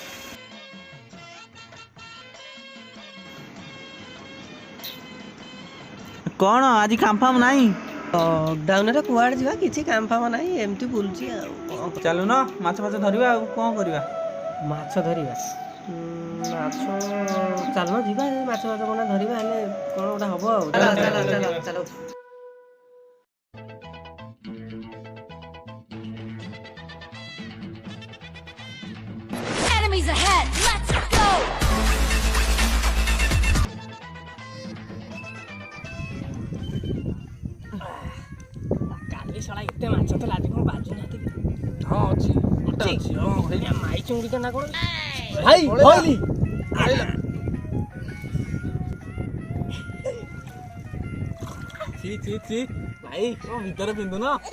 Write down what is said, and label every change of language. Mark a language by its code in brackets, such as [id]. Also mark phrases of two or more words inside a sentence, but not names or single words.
[or] କ'ଣ ଆଜି କାମ ଫାମ ନାହିଁ? ଲକଡାଉନରେ କୁଆଡ଼େ ଯିବା କିଛି କାମ ଫାମ ନାହିଁ ଏମିତି ବୁଲୁଛି ଆଉ କ'ଣ ଚାଲୁନ ମାଛ ଫାଛ ଧରିବା ଆଉ କ'ଣ କରିବା? ମାଛ ଧରିବା ମାଛ ଚାଲୁନ ଯିବା ମାଛ ଫାଛ କ'ଣ ଧରିବା ହେଲେ କ'ଣ ଗୋଟେ ହବ ଆଉ ଚାଲ ଚାଲ ଚାଲ [en] Enemies ahead! Let's go! [or] କାଲି ଶଳା ଏତେ ମାଛ ଥିଲା ଆଜି କ'ଣ ବାଜୁନାହାନ୍ତି କି? ହଁ ଅଛି ଗୋଟେ ଅଛି। ମାଇ ଚୁଙ୍ଗୁଡିଟା ନା କ'ଣ ଭାଇ ଧଇଲି। ଛି ଛି ଛି ଭାଇ କ'ଣ ଭିତରେ ପିନ୍ଧୁନ?